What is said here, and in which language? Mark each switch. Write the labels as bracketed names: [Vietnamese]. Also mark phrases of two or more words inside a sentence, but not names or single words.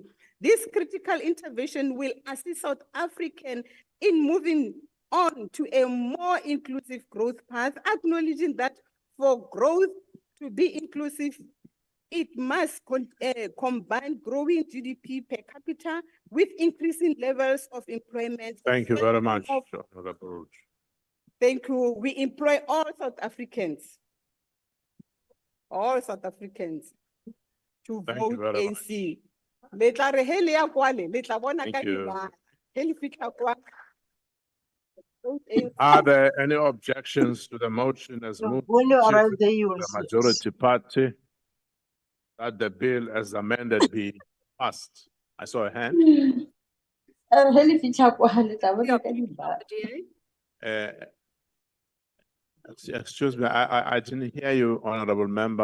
[English] This critical intervention will assist South Africans in moving on to a more inclusive growth path, acknowledging that for growth to be inclusive, it must combine growing GDP per capita with increasing levels of employment. Thank you very much, Honorable. Thank you. We employ all South Africans to Thank you vote very ANC. [Tswana] Le tla re he le ya kwale, le tla bona ka [English] Thank you. [Tswana] dibala. He le fitlha kwa, vote ANC. [English] Are there any objections to the motion as moved by Only the Chief oral Whip day of the majority party that the bill as amended be passed? I saw a hand. Excuse me, I didn't hear you, Honorable Member.